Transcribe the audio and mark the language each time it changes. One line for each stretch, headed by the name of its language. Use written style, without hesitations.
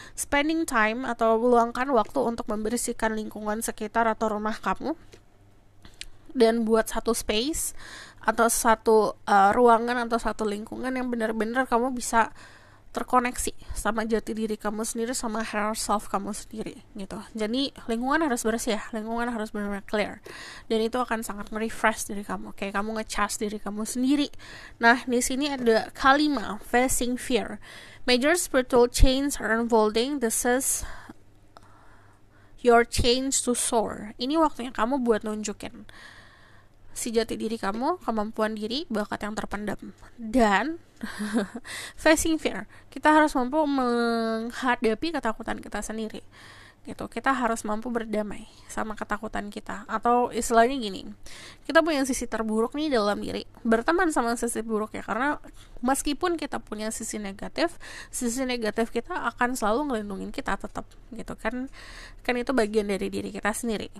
English: Spending time
Indonesian: atau meluangkan waktu untuk membersihkan lingkungan sekitar atau rumah kamu, dan buat satu space atau satu ruangan atau satu lingkungan yang benar-benar kamu bisa terkoneksi sama jati diri kamu sendiri, sama higher self kamu sendiri gitu. Jadi lingkungan harus bersih ya, lingkungan harus benar-benar clear, dan itu akan sangat nge-refresh diri kamu, kayak kamu nge-charge diri kamu sendiri. Nah, di sini ada kalimat facing fear.
English: Major spiritual change are unfolding. This is your change to soar.
Indonesian: Ini waktunya kamu buat nunjukin si jati diri kamu, kemampuan diri, bakat yang terpendam. Dan facing fear, kita harus mampu menghadapi ketakutan kita sendiri gitu. Kita harus mampu berdamai sama ketakutan kita, atau istilahnya gini, kita punya sisi terburuk nih dalam diri, berteman sama sisi buruk ya, karena meskipun kita punya sisi negatif kita akan selalu ngelindungin kita tetap gitu kan itu bagian dari diri kita sendiri.